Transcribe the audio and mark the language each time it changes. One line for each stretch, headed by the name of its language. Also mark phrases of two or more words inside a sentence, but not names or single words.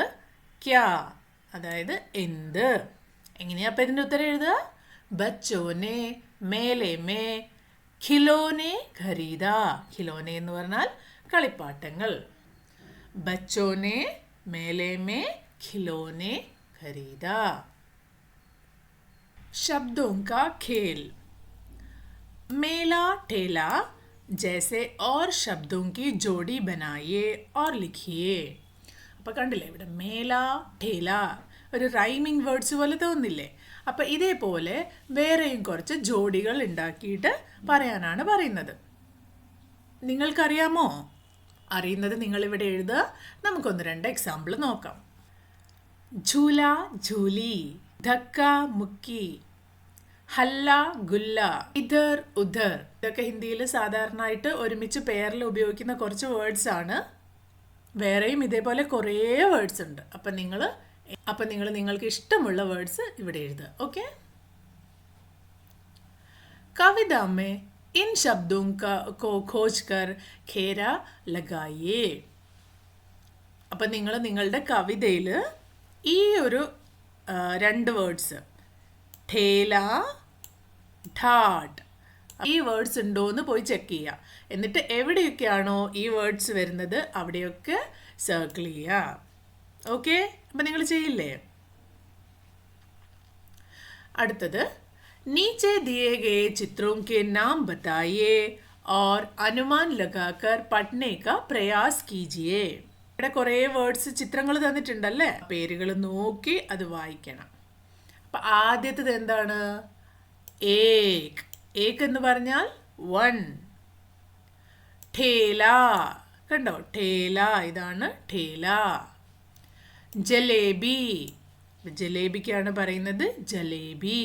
Malayalam: ക്യാ, അതായത് എന്ത്. എങ്ങനെയാ അപ്പം ഇതിൻ്റെ ഉത്തരം എഴുതുക?
Hindi: बच्चों ने मेले में खिलौने खरीदे.
Malayalam: ഖിലോനെ എന്ന് പറഞ്ഞാൽ കളിപ്പാട്ടങ്ങൾ.
Hindi: बच्चों ने मेले में खिलौने खरीदे. शब्दों का खेल, मेला ठेला जैसे और शब्दों की जोड़ी बनाइए और लिखिए.
Malayalam: അപ്പോൾ കണ്ടില്ലേ ഇവിടെ
Hindi: मेला ठेला
Malayalam: ഒരു
English: rhyming words
Malayalam: പോലെ തോന്നില്ലേ? അപ്പോൾ ഇതേപോലെ വേറെയും കുറച്ച് ജോഡികൾ ഉണ്ടാക്കിയിട്ട് പറയാനാണ് പറയുന്നത്. നിങ്ങൾക്കറിയാമോ? അറിയുന്നത് നിങ്ങളിവിടെ എഴുതുക. നമുക്കൊന്ന് രണ്ട് എക്സാമ്പിൾ നോക്കാം.
Hindi: झूला झूली, धक्का मुक्की, हल्ला गुल्ला, इधर उधर.
Malayalam: ഇതൊക്കെ ഹിന്ദിയിൽ സാധാരണയായിട്ട് ഒരുമിച്ച് പേരിൽ ഉപയോഗിക്കുന്ന കുറച്ച് വേർഡ്സ് ആണ്. വേറെയും ഇതേപോലെ കുറേ വേർഡ്സ് ഉണ്ട്. അപ്പം നിങ്ങൾ നിങ്ങൾക്ക് ഇഷ്ടമുള്ള വേർഡ്സ് ഇവിടെ എഴുതുക. ഓക്കെ.
Hindi: कविता में इन शब्दों को खोज कर घेरा लगाइए.
Malayalam: അപ്പം നിങ്ങൾ നിങ്ങളുടെ കവിതയിൽ ഈ ഒരു രണ്ട് വേർഡ്സ്
Hindi: ठेला, ठाट,
Malayalam: ഈ വേർഡ്സ് ഉണ്ടോ എന്ന് പോയി ചെക്ക് ചെയ്യുക. എന്നിട്ട് എവിടെയൊക്കെയാണോ ഈ വേർഡ്സ് വരുന്നത് അവിടെയൊക്കെ സർക്കിൾ ചെയ്യുക. ഓക്കെ. അപ്പം നിങ്ങൾ ചെയ്യില്ലേ? അടുത്തത്,
Hindi: नीचे दिए गए चित्रों के नाम बताइए और अनुमान लगाकर पढ़ने का प्रयास कीजिए.
Malayalam: ഇവിടെ കുറേ വേർഡ്സ് ചിത്രങ്ങൾ തന്നിട്ടുണ്ടല്ലേ, പേരുകൾ നോക്കി അത് വായിക്കണം. അപ്പം ആദ്യത്തേത് എന്താണ്? ഏക്. ഏക് എന്ന് പറഞ്ഞാൽ 1. ഠേല, കണ്ടോ? ഠേല, ഇതാണ് ഠേല. ജലേബി, ജലേബിക്കാണ് പറയുന്നത് ജലേബി.